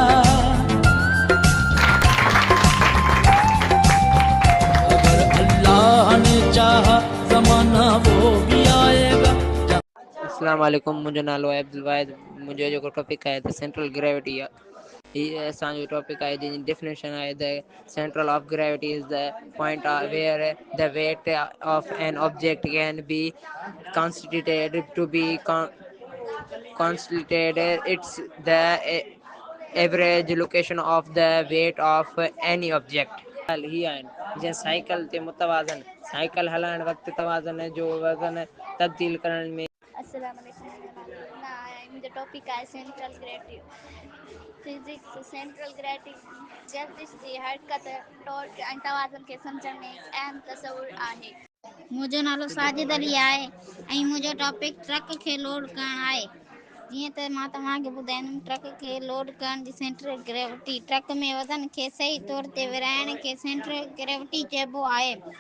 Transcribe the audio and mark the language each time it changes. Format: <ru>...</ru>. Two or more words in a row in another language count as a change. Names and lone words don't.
<ur>اگر اللہ نے چاہا زمانہ وہ بھی آئے گا.</ur> <ar>السلام عليكم,</ar> <ur>مجھے نالو ہے عبدالواحد. مجھے جو ٹاپک ہے</ur> <en>the central gravity</en> <sd>ये असांजो टॉपिक है जिन डेफिनेशन है</sd> <en>the central of gravity is the point where the weight of an object can be constituted to be constituted. It's the average location of the weight of any object.</en> <sd>ही आहिनि जीअं साइकिल ते मुतवाज़न साइकिल हलाइण वक़्तु तवाज़न जो वज़न तब्दील करण में।</sd> <ar>السلام عليكم,</ar> <ur>مجھے ٹاپک ہے</ur> <en>central gravity physics. central gravity</en> <sd>गर्दिश जी हरकत टॉर्क ऐं तवाज़ुन खे सम्झण में हिकु अहम तस्वुर आहे। मुंहिंजो नालो साजिद अली आहे ऐं मुंहिंजो टॉपिक ट्रक खे लोड करणु आहे। जीअं त मां तव्हांखे ॿुधाईंदुमि ट्रक खे लोड करण जी</sd> <en>central gravity.</en> <sd>ट्रक में वज़न खे सही तौर ते विरहाइण खे</sd> <en>central gravity</en> <sd>चइबो आहे।</sd>